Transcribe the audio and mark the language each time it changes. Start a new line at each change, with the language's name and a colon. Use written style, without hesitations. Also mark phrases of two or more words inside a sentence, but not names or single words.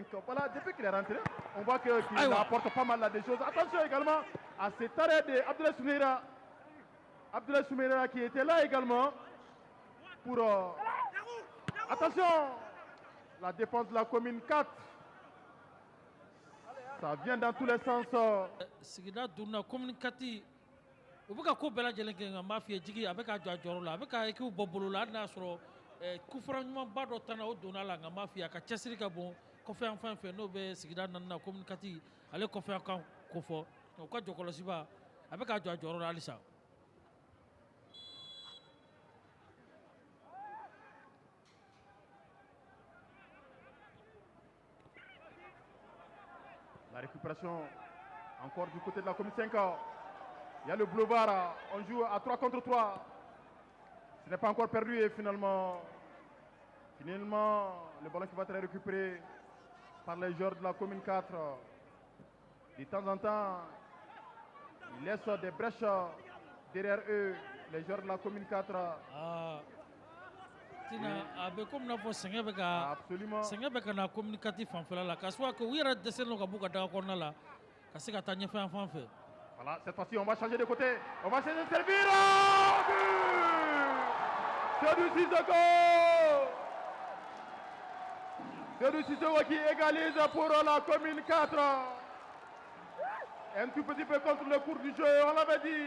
French: Voilà, depuis qu'il est rentré, on voit qu'il apporte pas mal de choses. Attention également à cet arrêt d'Abdoulaye Sounera. Abdoulaye Sounera qui était là également pour... attention, la défense de la commune 4 Ça vient dans tous les sens.
Bambara: Sigida dunna commune kati u bɛ ka ko bɛɛ lajɛlen kɛ nka n b'a f'i ye Jigi a bɛ ka jɔ a jɔyɔrɔ la a bɛ ka équipe bɔ bolo la hali n'a y'a sɔrɔ kufura ɲumanba dɔ tanna o donna la nka n b'a f'i ye a ka cɛsiri ka bon kɔfɛ yan fan fɛ n'o bɛ sigida naaninan commune kati ale kɔfɛ yan kan ko fɔ u ka jɔkɔlɔsiba a bɛ ka jɔ a jɔyɔrɔ la halisa.
French: La récupération encore du côté de la commune 5. Il y a le boulevard, on joue à 3 contre 3. Ce n'est pas encore perdu et finalement, le ballon qui va être récupéré par les joueurs de la commune 4. De temps en temps, ils laissent des brèches derrière eux, les joueurs de la commune 4.
Bambara: Tina a bɛ komi n'a fɔ sɛgɛn bɛ ka
French: Absolument.
Bambara: sɛgɛn bɛ ka na communiqué fanfɛla la k'a sababu kɛ u yɛrɛ dɛsɛlen don ka b'u ka daga kɔnɔna la ka se ka taa ɲɛfɛ yan fan fɛ.
French: Voilà, cette fois-ci, on va changer de côté. On va changer de servir. Oh, but C'est du Sissoko. C'est du Sissoko qui égalise pour la commune 4. Un tout petit peu contre le cours du jeu, on l'avait dit.